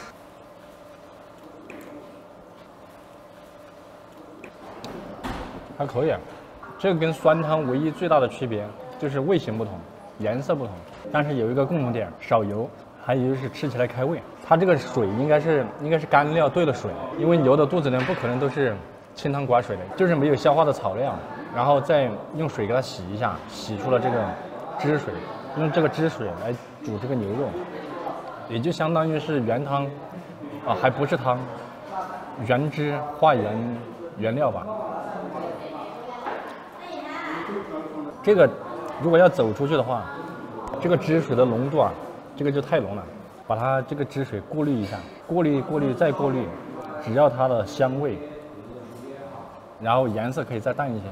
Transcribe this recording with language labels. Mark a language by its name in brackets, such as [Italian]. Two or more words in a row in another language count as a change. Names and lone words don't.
[Chinese] 還可以啊，這個跟酸湯唯一最大的區別就是味型不同，顏色不同，但是有一個共同點，少油，還有就是吃起來開胃。它這個水應該是乾料兑的水，因為牛的肚子呢不可能都是清湯寡水的，就是没有消化的草料，然後再用水給它洗一下，洗出了這個汁水，用這個汁水來煮這個牛肉，也就相當於是原湯，啊還不是湯，原汁化原料吧。這個如果要走出去的話，這個汁水的濃度啊，這個就太濃了，把它這個汁水過濾一下，過濾再過濾，只要它的香味，然後顏色可以再淡一些。